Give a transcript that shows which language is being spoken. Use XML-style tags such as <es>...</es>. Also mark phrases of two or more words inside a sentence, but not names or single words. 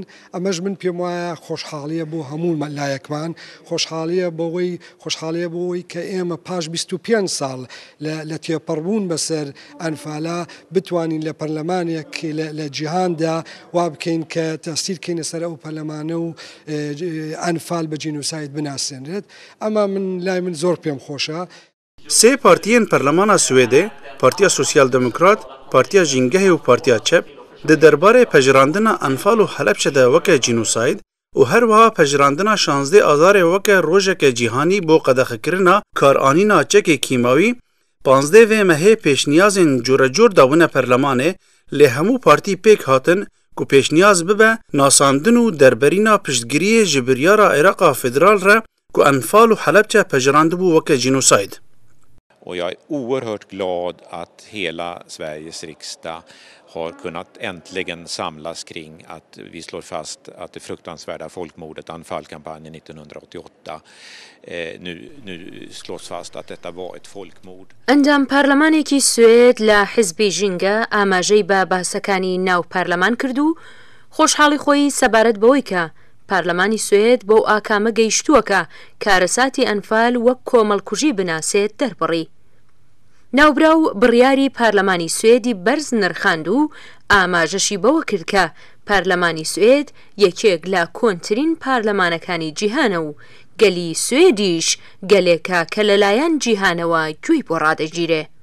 <ckb>ئەمەش من پێم وایە خۆشحاڵیە بۆ هەموو لایەکمان خۆشحاڵیە بۆەوەی کە ئێمە پاش 25 ساڵ لە تێپەڕبوون بەسەر ئەنفالا بتوانین لە پەرلەمانێک لە جیهاندا وا بکەین کە تەسیرکەینە سەر ئەو پەرلەمانە و ئەنفال بە جینۆساید بناسیێنرێت. ئەمە من لای من زۆر پێم خۆشە.</ckb> <ku>Sê partiyên Perlemana Swêdê Partiya Sosyal Demokrat, Partiya Jîngehê û Partiya Çep di derbarê pejirandina Enfal û Helepçe de weke jînosayd û her wiha pejirandina 16 Azarê weke rojeke cîhanî bo qedexekirina karanîna çekê kîmawî 15 vê mehê pêşniyazên corecor dabûne Perlemanê lê hemû partî pêk hatin ku pêşniyaz bibe nasandin û derberîna piştgiriyê ji biryara Êraqa Federal re ku Enfal û Helepçe pejirandibû weke jînosayd.</ku> <sv>Och jag är oerhört glad att hela Sveriges riksdag har kunnat äntligen samlas kring att vi slår fast att det fruktansvärda folkmordet Anfalkampanjen 1988 nu slås fast att detta var ett folkmord.</sv> <ckb>ئەندام پارلەمانێکی سوێد لە حیزبی ژینگە ئاماژەی بە باسەکانی ناو پارلەمان کرد و خۆشحاڵی خۆی سەبارەت بەوەی کە پارلەمانی سوێد بۆ ئاکامە گەیشتووەکە کارەساتی ئەنفال وەک کۆمەڵکوژی بناسێت دەربڕی. ناوبراو بڕیاری پارلەمانی سوێدی بەرز نرخاند و ئاماژەشی بەوە کرد کە پارلەمانی سوێد یەکێک لە کۆنترین پارلەمانەکانی جیهانە و گەلی سوێدیش گەلێکە کە لەلایەن جیهانەوە گوێی بۆ ڕادەگیرێ.</ckb>